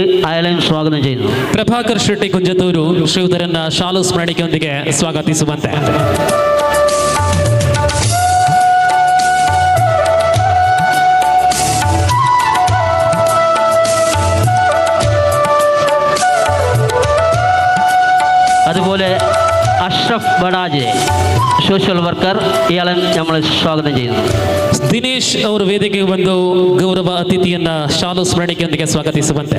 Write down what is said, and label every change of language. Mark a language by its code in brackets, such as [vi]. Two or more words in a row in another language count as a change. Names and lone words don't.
[ml] അയാളെയും സ്വാഗതം ചെയ്യുന്നു. [kn] ಪ್ರಭಾಕರ್ ಶೆಟ್ಟಿ ಕುಂಜತ್ತೂರು ಶ್ರೀಯುತರನ್ನ ಶಾಲು ಸ್ಮರಣಿಕೆಯೊಂದಿಗೆ ಸ್ವಾಗತಿಸುವಂತೆ. [ml] അതുപോലെ അഷ്റഫ് ബഡാജെ [en] social worker, [ml] ഇയാളെ നമ്മൾ സ്വാഗതം ചെയ്യുന്നു. [kn] ದಿನೇಶ್ ಅವರು ವೇದಿಕೆಗೆ ಬಂದು ಗೌರವ ಅತಿಥಿಯನ್ನ ಶಾಲು ಸ್ಮರಣಿಕೆಯೊಂದಿಗೆ ಸ್ವಾಗತಿಸುವಂತೆ.